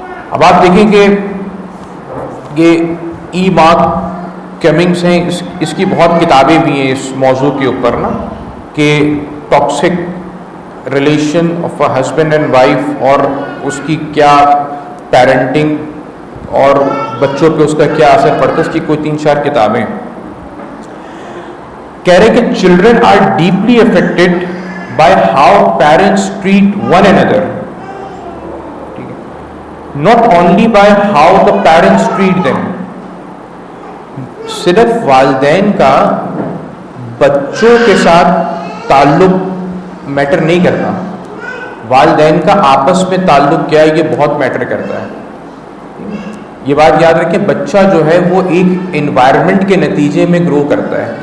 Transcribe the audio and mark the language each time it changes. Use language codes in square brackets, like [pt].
[ur] اب آپ دیکھیں کہ یہ ای مارک کیمنگس ہیں, اس کی بہت کتابیں بھی ہیں اس موضوع کے اوپر نا, کہ [en] toxic relation of a husband and wife [ur] اور اس کی کیا پیرنٹنگ اور بچوں پہ اس کا کیا اثر پڑتا ہے، اس کی کوئی 3-4 کتابیں. کہہ رہے کہ [en] Children are deeply affected by how parents treat one another. Not only by how the parents treat them. [ur] صرف والدین کا بچوں کے ساتھ تعلق میٹر نہیں کرتا، والدین کا آپس میں تعلق کیا ہے یہ بہت میٹر کرتا ہے. یہ بات یاد رکھیں، بچہ جو ہے وہ ایک انوائرمنٹ کے نتیجے میں گرو کرتا ہے.